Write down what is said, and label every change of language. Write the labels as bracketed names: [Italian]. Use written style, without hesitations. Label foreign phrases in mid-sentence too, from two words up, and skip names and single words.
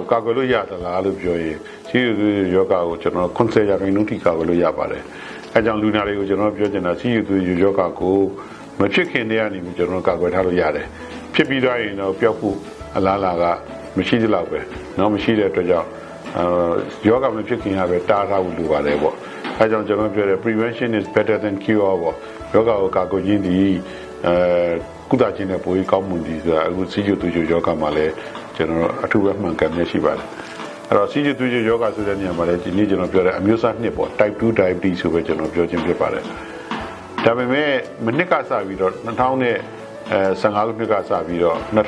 [Burmese] ကာကွယ်လို့ရသလားလို့ပြောရင်စီကျူသူယောဂကိုကျွန်တော်90%ထိကာကွယ်လို့ရပါတယ်အဲကြောင့်လူနာတွေကိုကျွန်တော်ပြောချင်တာစီကျူသူယောဂကိုမဖြစ်ခင်တည်း ကနေပြီးကျွန်တော်ကာကွယ်ထားလို့ရတယ်ဖြစ်ပြီးတော့ရင်တော့ပျောက်ဖို့အလားအလာကမရှိသလောက်ပဲเนาะမရှိတဲ့အတွက်ကြောင့်ယောဂမဖြစ်ခင်က ပဲတားထားဖို့လိုပါတယ်ပေါ့အဲကြောင့်ကျွန်တော်ပြောတယ် [English] prevention is better than cure [Burmese] ပေါ့ယောဂကိုကာကွယ်ခြင်းဒီကုသခြင်းနဲ့ပိုပြီးကောင်းမွန်သည်ဆိုတာအခုစီကျူသူကျူယောဂမှာလည်းကျွန်တော်အထူးပဲမှန်ကန်နေရှိပါတယ်အဲ့တော့စီကျူသူကျူယောဂဆိုတဲ့နေရာမှာလည်းဒီနေ့ကျွန်တော်ပြောတဲ့အမျိုးအစားနှစ်ပေါ့ [English] type 2 diabetes [Burmese] ဆိုပဲကျွန်တော်ပြောခြင်းဖြစ်ပါတယ်ဒါပေမဲ့မနှစ်ကစပြီးတော့2015ခုနှစ်ကစပြီးတော့